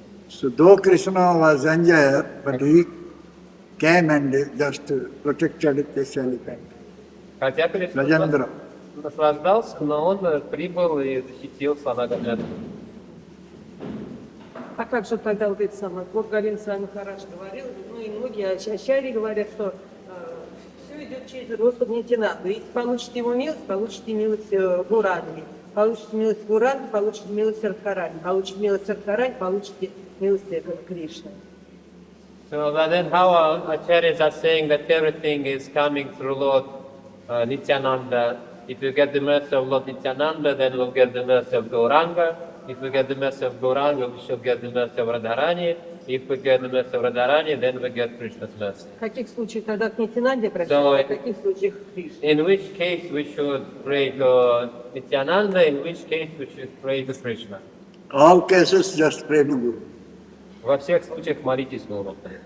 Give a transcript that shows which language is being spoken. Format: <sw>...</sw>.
<en>So though Krishna was enjoyer, but he came and just protected this elephant.</en> <ru>Хотя Кришна</ru> <en>Rajendra.</en> <ru>наслаждался, но он прибыл и защитил слона Гадая. А как же тогда вот это самое, вот Галина с вами Махарадж говорил, ну и многие ачарьи говорят, что все идет через Господа Нитянанду. Если получите его милость, получите милость Гурани. Получите милость Гурани, получите милость Радхарани. Получите милость Радхарани, получите милость Кришны.</ru> <en>So then how our acharyas are saying that everything is coming through Lord Nityananda. If you get the mercy of Lord Nityananda, then we'll get the mercy of Gauranga. If we get the mercy of Gauranga, we shall get the mercy of Radharani. If we get the mercy of Radharani, then we get Krishna's mercy.</en> <ru>В каких случаях тогда к Нитянанде обращаться, в каких случаях к Кришне?</ru> <en>In which case we should pray to Nityananda, in which case we should pray to Krishna. All cases just pray to Guru.</en> <ru>Во всех случаях молитесь Гуру.</ru>